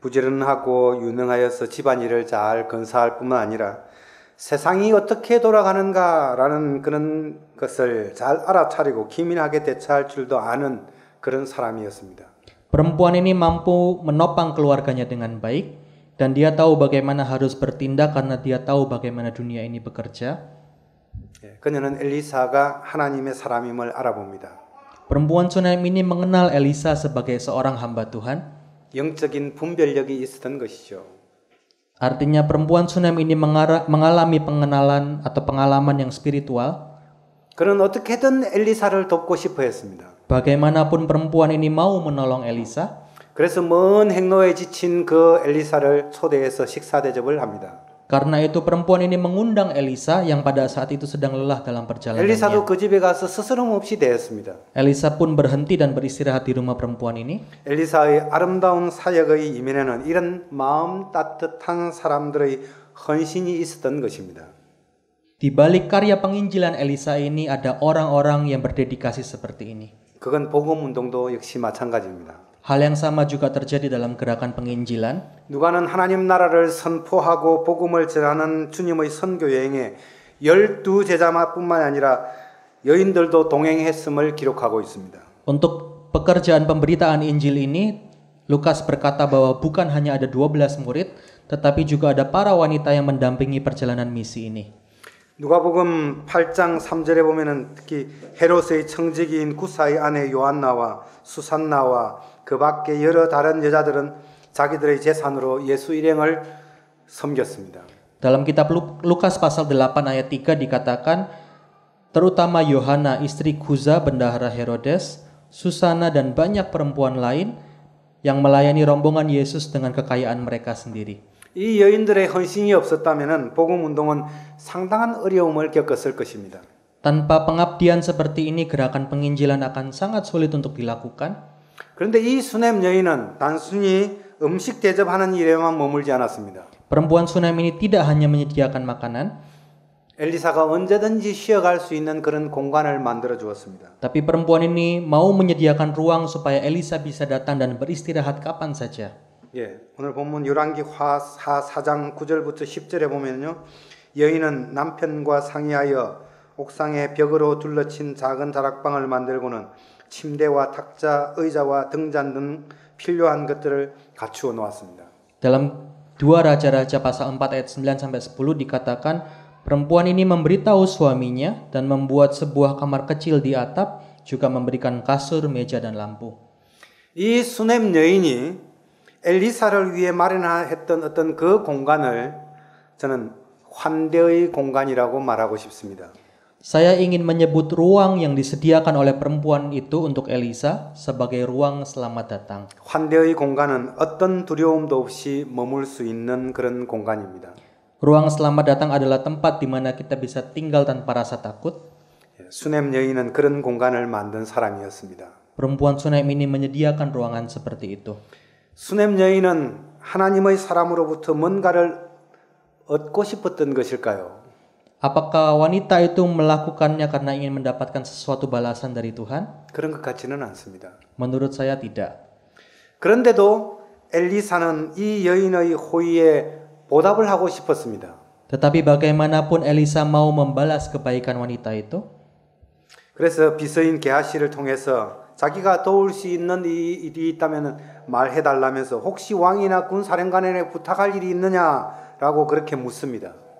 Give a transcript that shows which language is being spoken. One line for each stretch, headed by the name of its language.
Korean: 부지런하고 유능하여서 집안일을 잘 건사할 뿐만 아니라 세상이 어떻게 돌아가는가라는 그런 것을 잘 알아차리고 기민하게 대처할 줄도 아는 그런 사람이었습니다.
Indonesian: Perempuan ini mampu menopang keluarganya dengan baik dan dia tahu bagaimana harus bertindak karena dia tahu bagaimana dunia ini bekerja.
Korean: 그녀는 엘리사가 하나님의 사람임을 알아봅니다.
Indonesian: Perempuan Sunem ini mengenal Elisa sebagai seorang hamba Tuhan.
Korean: 영적인 분별력이 있었던 것이죠.
Indonesian: Artinya perempuan Sunem ini mengalami pengenalan atau pengalaman yang spiritual.
Korean: 그는 어떻게든 엘리사를 돕고 싶어 했습니다.
Indonesian: Bagaimanapun perempuan ini mau menolong Elisa.
Korean: 그래서 먼 행로에 지친 그 엘리사를 초대해서 식사 대접을 합니다.
Indonesian: Karena itu perempuan ini mengundang Elisa yang pada saat itu sedang lelah dalam perjalanannya.
Korean: 엘리사도 그 집에 가서 스스럼 없이 대했습니다.
Indonesian: Elisa pun berhenti dan beristirahat di rumah perempuan ini.
Korean: 엘리사의 아름다운 사역의 이면에는 이런 마음 따뜻한 사람들의 헌신이 있었던 것입니다.
Indonesian: Di balik karya penginjilan Elisa ini ada orang-orang yang berdedikasi seperti ini.
Korean: 그건 복음 운동도 역시 마찬가지입니다.
Indonesian: Hal yang sama juga terjadi dalam gerakan penginjilan.
Korean: 누가는 하나님 나라를 선포하고 복음을 전하는 주님의 선교 여행에 12제자뿐만 아니라 여인들도 동행했음을 기록하고 있습니다.
Indonesian: Untuk pekerjaan pemberitaan Injil ini, Lukas berkata bahwa bukan hanya ada 12 murid, tetapi juga ada para wanita yang mendampingi perjalanan misi ini.
Korean: 누가복음 8장 3절에 보면은 특히 헤롯의 청지기인 구사의 아내 요한나와 수산나와 그 밖에 여러 다른 여자들은 자기들의 재산으로 예수 일행을 섬겼습니다.
Indonesian: Dalam kitab Lukas pasal 8 ayat 3 dikatakan, terutama Yohana istri Kuza bendahara Herodes, Susana dan banyak perempuan lain yang melayani rombongan Yesus dengan kekayaan mereka sendiri.
Korean: 이 여인들의 헌신이 없었다면 복음 운동은 상당한 어려움을 겪었을 것입니다.
Indonesian: Tanpa pengabdian seperti ini, gerakan penginjilan akan sangat sulit untuk dilakukan.
Korean: 그런데 이 수넴 여인은 단순히 음식 대접하는 일에만 머물지 않았습니다.
Indonesian: Perempuan Sunem ini tidak hanya menyediakan makanan,
Korean: 엘리사가 언제든지 쉬어갈 수 있는 그런 공간을 만들어 주었습니다.
Indonesian: tapi perempuan ini mau menyediakan ruang supaya Elisa bisa datang dan beristirahat kapan saja.
Korean: 예, 오늘 본문 열왕기 4장 9절부터 10절에 보면요, 여인은 남편과 상의하여 옥상에 벽으로 둘러친 작은 다락방을 만들고는 침대와 탁자, 의자와 등잔 등 필요한 것들을 갖추어 놓았습니다.
Indonesian: Dalam 2 Raja-Raja pasal 4 ayat 9 sampai 10 dikatakan perempuan ini memberitahu suaminya dan membuat sebuah kamar kecil di atap, juga memberikan kasur, meja dan lampu.
Korean: 이 수넴 여인이 엘리사를 위해 마련했던 어떤 그 공간을 저는 환대의 공간이라고 말하고 싶습니다.
Indonesian: Saya ingin menyebut ruang yang disediakan oleh perempuan itu untuk Elisa sebagai ruang selamat datang.
Korean: 환대의 공간은 어떤 두려움도 없이 머물 수 있는 그런 공간입니다.
Indonesian: Ruang selamat datang adalah tempat di mana kita bisa tinggal tanpa rasa takut.
Korean: 수넴 여인은 그런 공간을 만든 사람이었습니다.
Indonesian: Perempuan Sunem ini menyediakan ruangan seperti itu.
Korean: 수넴 여인은 하나님의 사람으로부터 뭔가를 얻고 싶었던 것일까요?
Indonesian: Apakah wanita itu melakukannya karena ingin mendapatkan sesuatu balasan dari Tuhan?
Korean: 그런 것 같지는 않습니다.
Indonesian: Menurut saya tidak.
Korean: 그런데도 엘리사는 이 여인의 호의에 보답을 하고 싶었습니다.
Indonesian: Tetapi bagaimanapun Elisa mau membalas kebaikan wanita itu.
Korean: 그래서 비서인 게하시를 통해서 자기가 도울 수 있는 일이 있다면 말해달라면서 혹시 왕이나 군사령관에게 부탁할 일이 있느냐라고 그렇게 묻습니다.